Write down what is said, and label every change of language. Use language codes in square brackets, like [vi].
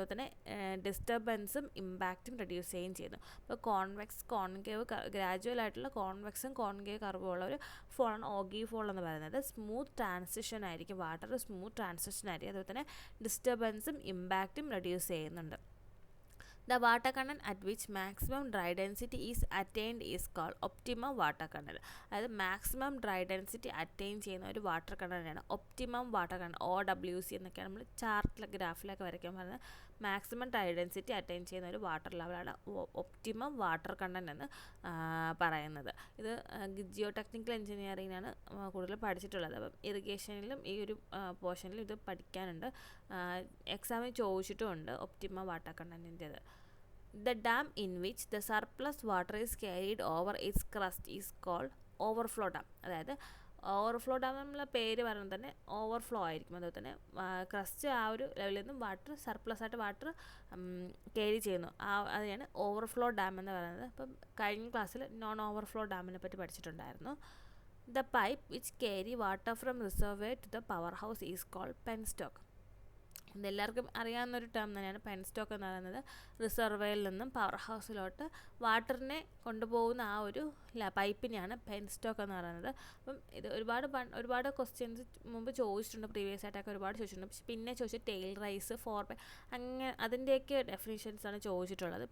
[ml] അതുപോലെ തന്നെ ഡിസ്റ്റർബൻസും ഇമ്പാക്റ്റും റെഡ്യൂസ് ചെയ്യുകയും ചെയ്യുന്നു. അപ്പോൾ കോൺകേവ് ഗ്രാജുവൽ ആയിട്ടുള്ള കോൺവെക്സും കോൺകേവ് കർവും ഉള്ള ഒരു ഫോളാണ് ഓഗി ഫോൾ എന്ന് പറയുന്നത്. സ്മൂത്ത് ട്രാൻസിഷൻ ആയിരിക്കും, വാട്ടർ സ്മൂത്ത് ട്രാൻസിഷൻ ആയിരിക്കും. അതുപോലെ തന്നെ ഡിസ്റ്റർബൻസും ഇമ്പാക്റ്റും റെഡ്യൂസ് ചെയ്യുന്നുണ്ട്. [en] The water content at which maximum dry density is attained is called optimum water content. [ml] അതായത് മാക്സിമം ഡ്രൈ ഡെൻസിറ്റി അറ്റൈൻ ചെയ്യുന്ന ഒരു water കണ്ടൻ്റാണ് optimum water content, OWC എന്നൊക്കെയാണ് നമ്മൾ ചാർട്ടിലെ ഗ്രാഫിലൊക്കെ വരയ്ക്കാൻ പറയുന്നത്. മാക്സിമം ഡ്രൈ ഡെൻസിറ്റി അറ്റൈൻ ചെയ്യുന്ന ഒരു വാട്ടർ ലെവലാണ് ഒപ്റ്റിമം വാട്ടർ കണ്ടന്റ് എന്ന് പറയുന്നത്. ഇത് ജിയോ ടെക്നിക്കൽ എഞ്ചിനീയറിംഗിനാണ് കൂടുതൽ പഠിച്ചിട്ടുള്ളത്. അപ്പം ഇറിഗേഷനിലും ഈ ഒരു പോർഷനിലും ഇത് പഠിക്കാനുണ്ട്, എക്സാമിൽ ചോദിച്ചിട്ടുമുണ്ട് optimum water കണ്ടൻറ്റിൻ്റേത്. [en] The dam in which the surplus water is carried over its crust is called overflow dam. [ml] അതായത് ഓവർഫ്ലോ ഡാം എന്നുള്ള പേര് പറയുന്നത് തന്നെ ഓവർഫ്ലോ ആയിരിക്കും. അതുപോലെ തന്നെ ക്രസ്റ്റ് ആ ഒരു ലെവലിൽ നിന്നും വാട്ടർ സർപ്ലസ് ആയിട്ട് വാട്ടർ ക്യാരി ചെയ്യുന്നു, അതിനെയാണ് ഓവർഫ്ലോ ഡാം എന്ന് പറയുന്നത്. അപ്പം കഴിഞ്ഞ ക്ലാസ്സിൽ നോൺ ഓവർഫ്ലോ ഡാമിനെ പറ്റി പഠിച്ചിട്ടുണ്ടായിരുന്നു. [en] The pipe which carry water from reservoir to the powerhouse is called penstock. [ml] ഇതെല്ലാവർക്കും അറിയാവുന്നൊരു ടേം തന്നെയാണ് പെൻസ്റ്റോക്ക് എന്ന് പറയുന്നത്. റിസർവറിൽ നിന്നും പവർ ഹൗസിലോട്ട് വാട്ടറിനെ കൊണ്ടുപോകുന്ന ആ ഒരു പൈപ്പിനെയാണ് പെൻസ്റ്റോക്ക് എന്ന് പറയുന്നത്. അപ്പം ഇത് ഒരുപാട് ക്വസ്റ്റ്യൻസ് മുമ്പ് ചോദിച്ചിട്ടുണ്ട്, പ്രീവിയസ് ആയിട്ടൊക്കെ ഒരുപാട് ചോദിച്ചിട്ടുണ്ട്. പക്ഷെ പിന്നെ ചോദിച്ചത് ടെയിൽ റൈസ്, അങ്ങനെ അതിൻ്റെയൊക്കെ ഡെഫിനിഷൻസാണ് ചോദിച്ചിട്ടുള്ളത്.